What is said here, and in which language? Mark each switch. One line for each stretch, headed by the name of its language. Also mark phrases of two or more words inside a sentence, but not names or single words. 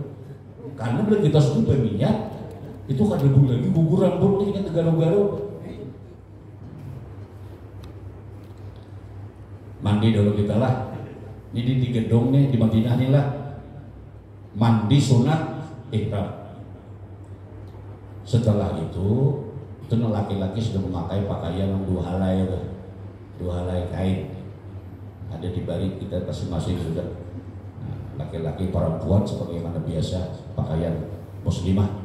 Indonesian: Karena bila kita sudah berminyak itu kan debu lagi gugur rambut ini kan garuk-garuk. Mandi dulu kita lah. Ini di gedung nih di Madinah nih lah. Mandi sunat ihram. Setelah itu laki-laki sudah memakai pakaian yang dua helai kain. Ada di bari kita masing-masing sudah. Nah, laki-laki perempuan sebagaimana biasa pakaian muslimah.